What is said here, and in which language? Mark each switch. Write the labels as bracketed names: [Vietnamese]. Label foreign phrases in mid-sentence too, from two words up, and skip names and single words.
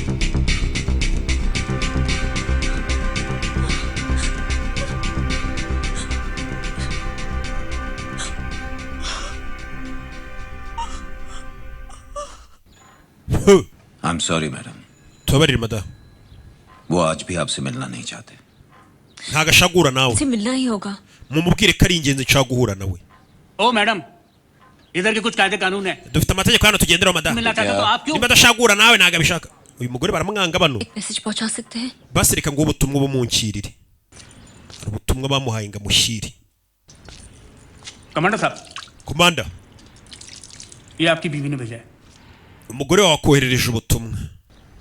[English] I'm sorry, madam. [Kinyarwanda] Tubabarire madam. [Hindi] वो आज भी आपसे मिलना नहीं चाहते. [Kinyarwanda] Ntago ashagura nawe. [Hindi] से मिलना ही होगा. [Kinyarwanda] Mumubwire ko ari ingenzi nshaka guhura nawe. [Hindi] ओ मैडम इधर के कुछ कायदे कानून है. [Kinyarwanda] Dufite amategeko hano tugenderaho madam. [Hindi] मिलना चाहते तो आप क्यों? [Kinyarwanda] Niba adashagura nawe ntago abishaka. Uyu mugore baramwanga bano. [Hindi] मैसेज पहुंचा सकते हैं. [Kinyarwanda] Basi reka ngo ubutumwa bumunkirire. Hari ubutumwa bamuhaye ngo amushyire. [Hindi] कमांडर साहब. [Kinyarwanda] Komanda. [Hindi] ये आपकी बीवी ने भेजा है. [Kinyarwanda] Umugore wawe akoherereje ubutumwa.